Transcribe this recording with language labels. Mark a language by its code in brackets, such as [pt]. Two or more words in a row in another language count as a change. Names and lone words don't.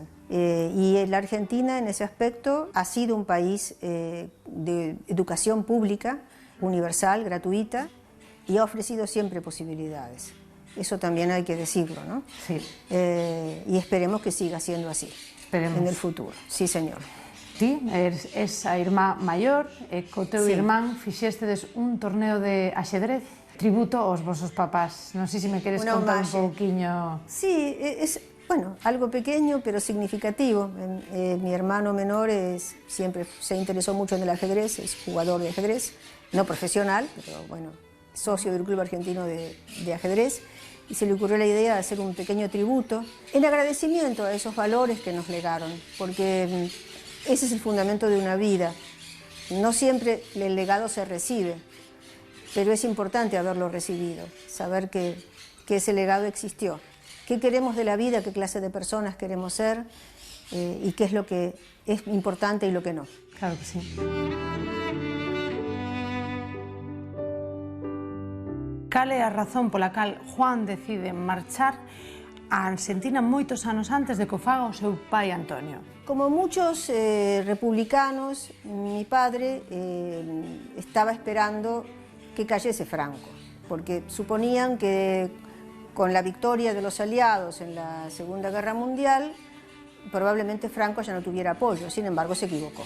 [es] Y la Argentina en ese aspecto ha sido un país de educación pública, universal, gratuita, y ha ofrecido siempre posibilidades. Eso también hay que decirlo, ¿no? Sí. Y esperemos que siga siendo así. Esperemos. En el futuro. Sí, señor. [gl] Ti és a irmá maior e co teu [es] Sí. [gl] irmán fixestedes un torneo de axedrez tributo aos vosos papás. Non sei se me queres [es] Una [gl] contar un homaxe. pouquiño. [es] Sí, es bueno, algo pequeño pero significativo. Mi hermano menor siempre se interesó mucho en el ajedrez, es jugador de ajedrez, no profesional, pero bueno, socio del Club Argentino de Ajedrez, y se le ocurrió la idea de hacer un pequeño tributo en agradecimiento a esos valores que nos legaron, porque ese es el fundamento de una vida. No siempre el legado se recibe, pero es importante haberlo recibido, saber que ese legado existió. ¿Qué queremos de la vida? ¿Qué clase de personas queremos ser? Y qué es lo que es importante y lo que no. Claro que sí. [gl] Cal é a razón pola cal Juan decide marchar a Argentina moitos anos antes de que o faga o seu pai Antonio? [es] Como muchos republicanos, mi padre estaba esperando que cayese Franco, porque suponían que con la victoria de los aliados en la Segunda Guerra Mundial, probablemente Franco ya no tuviera apoyo, sin embargo se equivocó.